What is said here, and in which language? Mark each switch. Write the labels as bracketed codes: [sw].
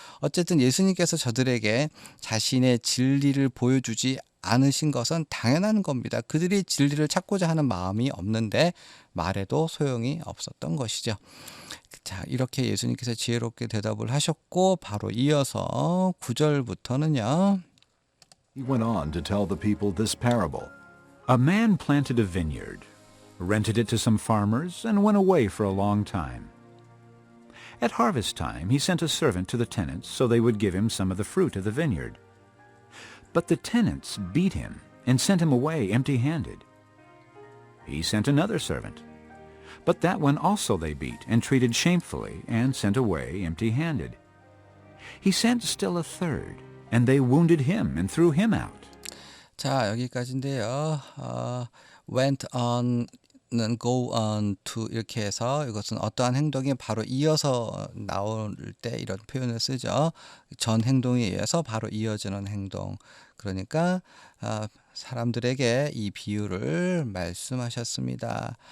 [ko] 어쨌든 예수님께서 저들에게 자신의 진리를 보여주지 않으신 것은 당연한 겁니다. 그들이 진리를 찾고자 하는 마음이 없는데 말해도 소용이 없었던 것이죠. 자, 이렇게 예수님께서 지혜롭게 대답을 하셨고 바로 이어서 9절부터는요. [en] He went on to tell the people this parable. A man planted a vineyard, rented it to some farmers, and went away for a long time. At harvest time, he sent a servant to the tenants so they would give him some of the fruit of the vineyard. But the tenants beat him and sent him away empty-handed. He sent another servant, but that one also they beat and treated shamefully and sent away empty-handed. He sent still a third, and they wounded him and threw him out. [ko] 자, 여기까지인데요. went on는 go on to 이렇게 해서 이것은 어떠한 행동이 바로 이어서 나올 때 이런 표현을 쓰죠. 전 행동에 의해서 바로 이어지는 행동. 그러니까 사람들에게 이 비유를 말씀하셨습니다.